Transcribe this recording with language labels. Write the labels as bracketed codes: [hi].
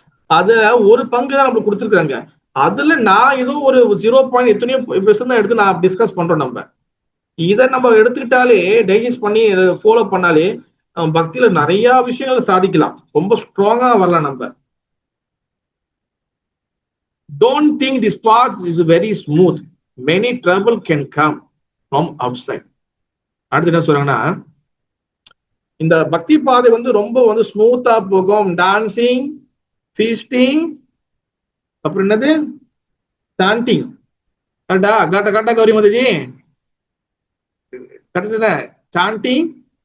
[ta] அத ஒரு பங்கு தான் நம்மளுக்கு கொடுத்துருக்காங்க. அதுல நான் ஏதோ ஒரு 0. எத்தனையோ பெர்சன்ட் தான் எடுத்து நான் டிஸ்கஸ் பண்றோம். நம்ம இதை நம்ம எடுத்துக்கிட்டாலே, டைஜஸ்ட் பண்ணி ஃபாலோ பண்ணாலே நம்ம பக்தியில நிறைய விஷயங்களை சாதிக்கலாம். ரொம்ப ஸ்ட்ராங்கா வரலாம் நம்ம. [en] Don't think this path is very smooth. Many trouble can come from outside. [ta] அடுத்து என்ன சொல்றாங்கன்னா, இந்த பக்தி பாதை வந்து ரொம்ப வந்து ஸ்மூத்தா போகும். டான்சிங், ஃபீஸ்டிங், அப்புறம் என்னது, சாண்டிங். கரெக்டா? கரெக்டா கௌரி மாதாஜி? கரெக்ட். சாண்டிங்,